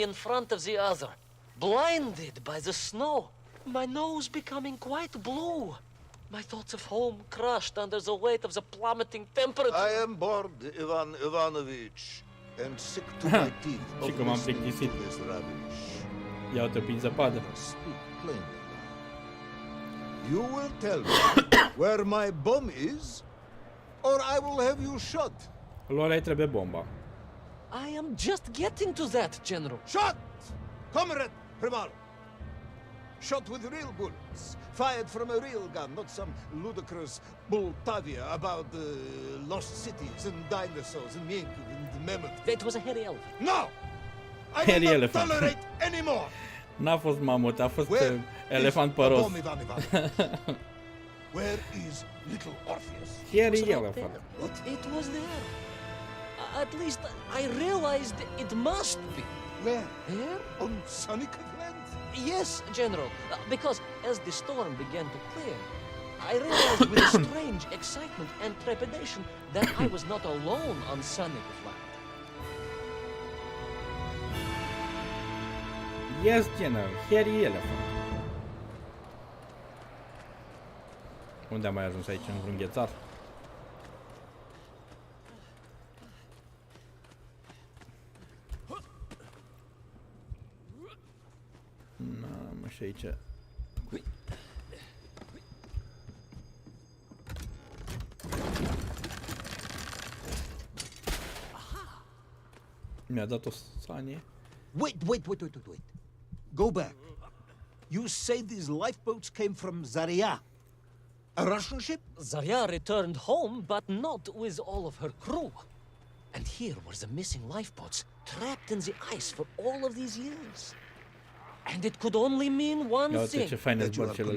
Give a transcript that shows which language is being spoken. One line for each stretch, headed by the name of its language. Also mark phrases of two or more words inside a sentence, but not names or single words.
English: in front of the other, blinded by the snow, my nose becoming quite blue, my thoughts of home crushed under the weight of the plummeting temperature. I am bored, Ivan Ivanovich, and sick to my teeth
Romanian: Și
English: of
Romanian: că m-am
English: listening to
Romanian: plictisit.
English: this rubbish.
Romanian: Ia uite prin zăpadă.
English: Speak plainly now. You will tell me where my bomb is, or I will have you shot.
Romanian: Lor ai trebuie bomba.
English: I am just getting to that, General. Shot! Comrade Primal! Shot with real bullets, fired from a real gun, not some ludicrous Bultavia about lost cities and dinosaurs and mink and mammoth. It was a hairy elephant. No! I Hairy will not elephant. tolerate anymore!
Romanian: N-a fost mamut, a fost
English: Where
Romanian: elefant
English: is the
Romanian: păros.
English: bomb, Ivan Ivanovich? Where is little Orpheus? Hairy Was right elephant. there. It was there. At least I realized it must be. Where? There? On Sonic Land? Yes, General. Because as the storm began to clear, I realized with strange excitement and trepidation that I was not alone on Sonic Land. Yes, General, hairy elephant.
Romanian: Unde am mai ajuns aici? În vreun ghețar? N-am și aici. Mi-a dat o sanie.
English: Wait. Go back. You say these lifeboats came from Zarya? A Russian ship? Zarya returned home, but not with all of her crew. And here were the missing lifeboats, trapped in the ice for all of these years. And it could only mean one
Romanian: Ia uite
English: thing.
Romanian: ce faine
English: That you are
Romanian: zbărcele alea.